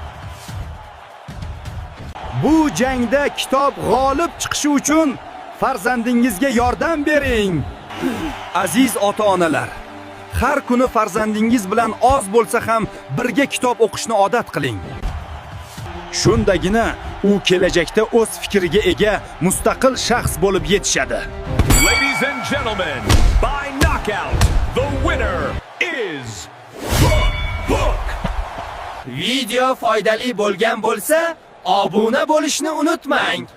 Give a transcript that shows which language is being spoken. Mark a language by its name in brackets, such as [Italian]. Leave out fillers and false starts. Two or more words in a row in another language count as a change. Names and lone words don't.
[Uzbek] Bu jangda kitob g'olib chiqishi uchun farzandingizga yordam bering. Aziz ota-onalar, har kuni farzandingiz bilan oz bo'lsa ham birga kitob o'qishni odat qiling. Shundagina u kelajakda o'z fikriga ega mustaqil shaxs bo'lib yetishadi. [English] Ladies and gentlemen, by knockout, the winner is Book. [Uzbek] Video foydali bo'lgan bo'lsa, obuna bo'lishni unutmang.